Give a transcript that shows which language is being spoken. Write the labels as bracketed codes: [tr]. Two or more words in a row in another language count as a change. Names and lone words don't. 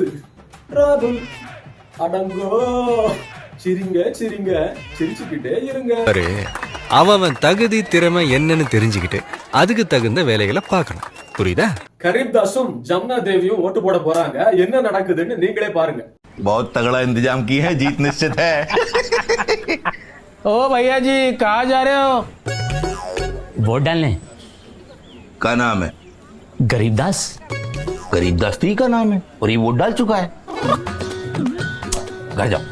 [ta] ராகுல், அடங்கோ, சிரிங்க சிரிங்க, சிரிச்சுக்கிட்டே இருங்க. அவன் தகுதி திறமை என்னன்னு தெரிஞ்சுக்கிட்டு அதுக்கு தகுந்த வேலைகளை பார்க்கணும், புரியுதா? கரீப்தாஸும் ஜமுனா தேவியும் ஓட்டு போட போறாங்க. என்ன நடக்குதுன்னு நீங்களே பாருங்க. [hi] बहुत तगड़ा इंतजाम की है, जीत निश्चित है। ओ भैया जी, कहाँ जा रहे हो? वोट डालने। क्या नाम है? गरीबदास। गरीबदास ही का नाम है और ये वोट डाल चुका है। घर जाओ।